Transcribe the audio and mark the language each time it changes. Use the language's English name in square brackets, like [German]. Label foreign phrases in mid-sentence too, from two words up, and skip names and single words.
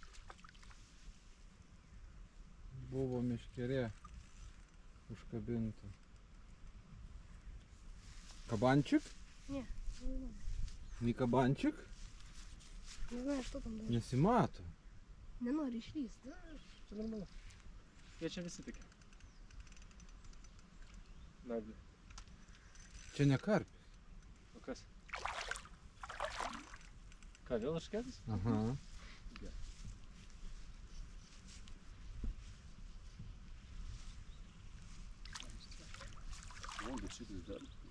[Lithuanian] buvo meškerė užkabinta. [Russian] Кабанчик? Не, не знаю. Не кабанчик? Не знаю, что там даже. [Lithuanian] Nesimato. Nenori išlįst. Čia normalu. Jie čia visi tokie. Nagli. Čia ne karpis. O kas? Ką, vėl iškėtis? Aha. O, bet šitais dar.